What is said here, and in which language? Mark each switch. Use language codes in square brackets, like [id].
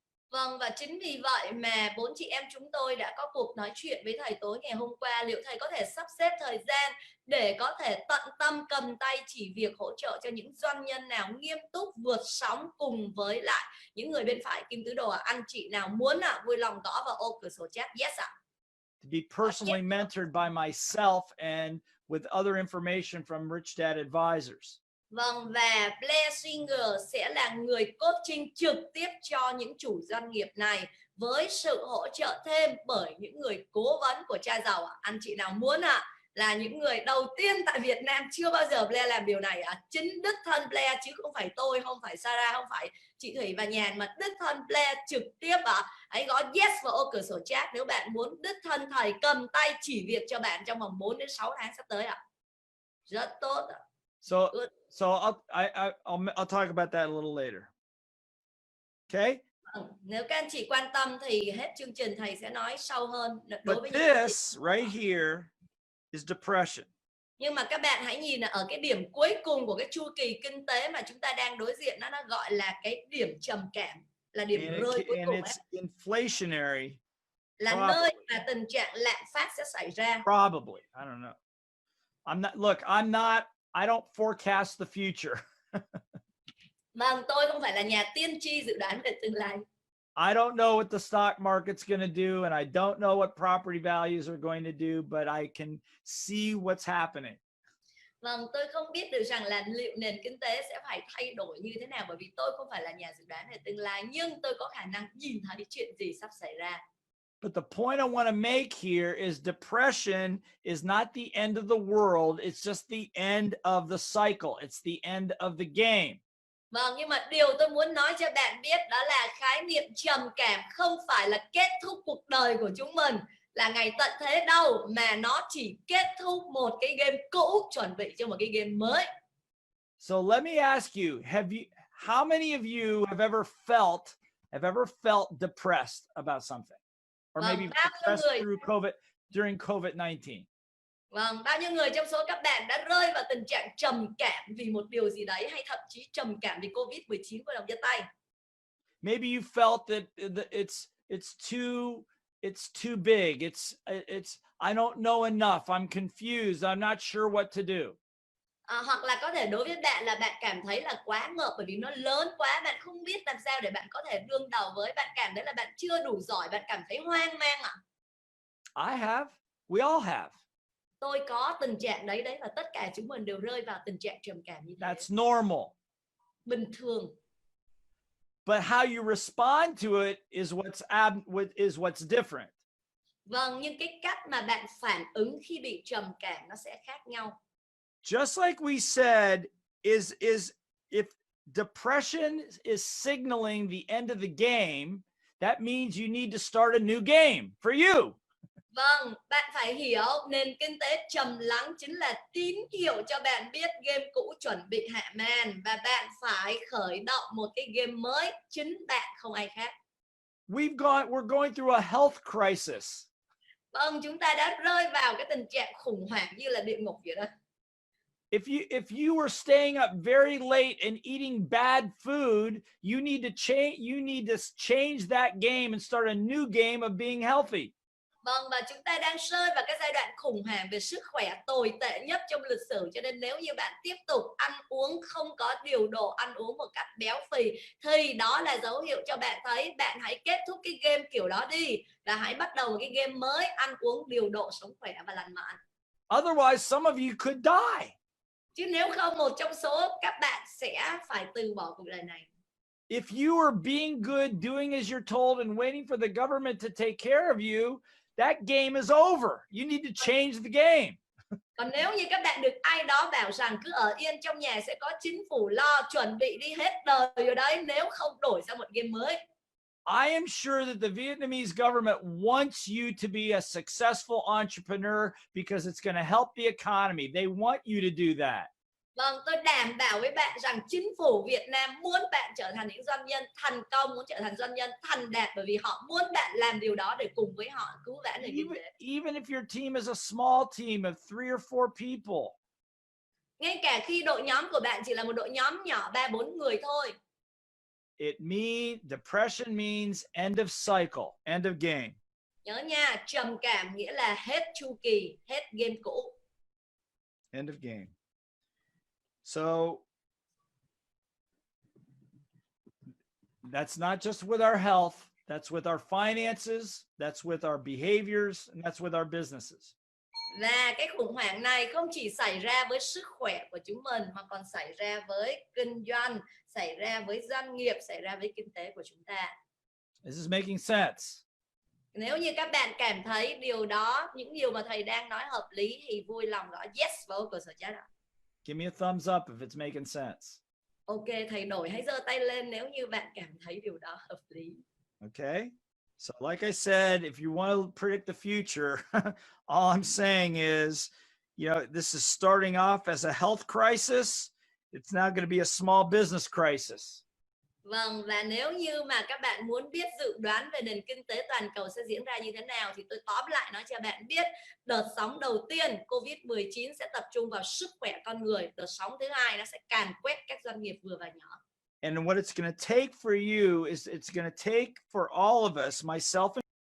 [vi] Vâng, và chính vì vậy mà bốn chị em chúng tôi đã có cuộc nói chuyện với thầy tối ngày hôm qua. Liệu thầy có thể sắp xếp thời gian để có thể tận tâm cầm tay chỉ việc hỗ trợ cho những doanh nhân nào nghiêm túc vượt sóng cùng với lại những người bên phải kim tứ đồ anh chị nào muốn vui lòng gõ vào ô cửa sổ chat yes ạ. [en] To be personally mentored by myself and with other information from Richdads advisors. [vi] Vâng, và Blair Singer sẽ là người coaching trực tiếp cho những chủ doanh nghiệp này với sự hỗ trợ thêm bởi những người cố vấn của cha giàu. Anh chị nào muốn là những người đầu tiên tại Việt Nam, chưa bao giờ Blair làm điều này chính đích thân Blair, chứ không phải tôi, không phải Sarah, không phải chị Thủy và Nhàn, mà đích thân Blair trực tiếp hãy gõ yes vào ô cửa sổ chat nếu bạn muốn đích thân thầy cầm tay chỉ việc cho bạn trong vòng 4 đến 6 tháng sắp tới Rất tốt [en] So I'll talk about that a little later. Okay? [vi] Nếu các anh chị quan tâm thì hết chương trình thầy sẽ nói sâu hơn đối với [en] But this right here is depression. [vi] Nhưng mà các bạn hãy nhìn ở cái điểm cuối cùng của cái chu kỳ kinh tế mà chúng ta đang đối diện, nó gọi là cái điểm trầm cảm, là điểm rơi cuối cùng. [en] It's inflationary. [vi] Là nơi mà tình trạng lạm phát sẽ xảy ra. [en] Probably, I don't know. I don't forecast the future. [vi] Vâng, tôi không phải là nhà tiên tri dự đoán về tương lai. [en] I don't know what the stock market's going to do, and I don't know what property values are going to do, but I can see what's happening. [vi] Vâng, tôi không biết được rằng là liệu nền kinh tế sẽ phải thay đổi như thế nào, bởi vì tôi không phải là nhà dự đoán về tương lai, nhưng tôi có khả năng nhìn thấy chuyện gì sắp xảy ra. [en] But the point I want to make here is depression is not the end of the world. It's just the end of the cycle. It's the end of the game. [vi] Vâng, nhưng mà điều tôi muốn nói cho bạn biết đó là khái niệm trầm cảm không phải là kết thúc cuộc đời của chúng mình, là ngày tận thế đâu, mà nó chỉ kết thúc một cái game cũ chuẩn bị cho một cái game mới. [en] So let me ask you, how many of you have ever felt depressed about something? Or maybe depressed during COVID-19? [vi] Vâng, bao nhiêu người trong số các bạn đã rơi vào tình trạng trầm cảm vì một điều gì đấy, hay thậm chí trầm cảm vì Covid-19? Của đồng giơ tay. [en] Maybe you felt that it's too big. It's I don't know enough. I'm confused. I'm not sure what to do. [vi] Hoặc là có thể đối với bạn là bạn cảm thấy là quá ngợp bởi vì nó lớn quá, bạn không biết làm sao để bạn có thể đương đầu với, bạn cảm thấy là bạn chưa đủ giỏi, bạn cảm thấy hoang mang ạ. [en] I have. We all have. [vi] Tôi có tình trạng đấy, và tất cả chúng mình đều rơi vào tình trạng trầm cảm như thế. [en] That's normal. [vi] Bình thường. [en] But how you respond to it is what's different. [vi] Vâng, nhưng cái cách mà bạn phản ứng khi bị trầm cảm nó sẽ khác nhau. [en] Just like we said, is if depression is signaling the end of the game, that means you need to start a new game for you. [vi] Vâng, bạn phải hiểu nền kinh tế trầm lắng chính là tín hiệu cho bạn biết game cũ chuẩn bị hạ màn và bạn phải khởi động một cái game mới, chính bạn không ai khác. [en] We're going through a health crisis. [vi] Vâng, chúng ta đã rơi vào cái tình trạng khủng hoảng như là địa ngục vậy đó. [en] If you were staying up very late and eating bad food, you need to change that game and start a new game of being healthy. [vi] Vâng, và chúng ta đang rơi vào cái giai đoạn khủng hoảng về sức khỏe tồi tệ nhất trong lịch sử. Cho nên nếu như bạn tiếp tục ăn uống không có điều độ, ăn uống một cách béo phì, thì đó là dấu hiệu cho bạn thấy bạn hãy kết thúc cái game kiểu đó đi và hãy bắt đầu một cái game mới, ăn uống điều độ, sống khỏe và lành mạnh. [en] Otherwise, some of you could die. [vi] Chứ nếu không, một trong số các bạn sẽ phải từ bỏ cuộc đời này. [en] If you are being good, doing as you're told, and waiting for the government to take care of you, that game is over. You need to change the game. [vi] Còn nếu như các bạn được ai đó bảo rằng cứ ở yên trong nhà sẽ có chính phủ lo, chuẩn bị đi hết đời rồi đấy, nếu không đổi sang một game mới. [en] I am sure that the Vietnamese government wants you to be a successful entrepreneur because it's going to help the economy. They want you to do that. [vi] Vâng, tôi đảm bảo với bạn rằng chính phủ Việt Nam muốn bạn trở thành những doanh nhân thành công, muốn trở thành doanh nhân thành đạt, bởi vì họ muốn bạn làm điều đó để cùng với họ cứu vãn nền kinh tế. [en] Even if your team is a small team of 3 or 4 people. [vi] Ngay cả khi đội nhóm của bạn chỉ là một đội nhóm nhỏ 3-4 người thôi. [en] Depression means end of cycle, end of game. [vi] Nhớ nha, trầm cảm nghĩa là hết chu kỳ, hết game cũ. [en] End of game. So that's not just with our health, that's with our finances, that's with our behaviors, and that's with our businesses. [vi] Và cái khủng hoảng này không chỉ xảy ra với sức khỏe của chúng mình mà còn xảy ra với kinh doanh, xảy ra với doanh nghiệp, xảy ra với kinh tế của chúng ta. [en] This is making sense. [vi] Nếu như các bạn cảm thấy điều đó, những điều mà thầy đang nói hợp lý thì vui lòng gõ yes vào cơ sở chat ạ. [en] Give me a thumbs up if it's making sense. [vi] Ok, thầy đổi, hãy giơ tay lên nếu như bạn cảm thấy điều đó hợp lý. [en] Okay. So like I said, if you want to predict the future, all I'm saying is, this is starting off as a health crisis. It's now going to be a small business crisis. [vi] Vâng, và nếu như mà các bạn muốn biết dự đoán về nền kinh tế toàn cầu sẽ diễn ra như thế nào thì tôi tóm lại nói cho bạn biết. Đợt sóng đầu tiên Covid-19 sẽ tập trung vào sức khỏe con người. Đợt sóng thứ hai nó sẽ càn quét các doanh nghiệp vừa và nhỏ. [en] And what it's going to take for you is it's going to take for all of us, myself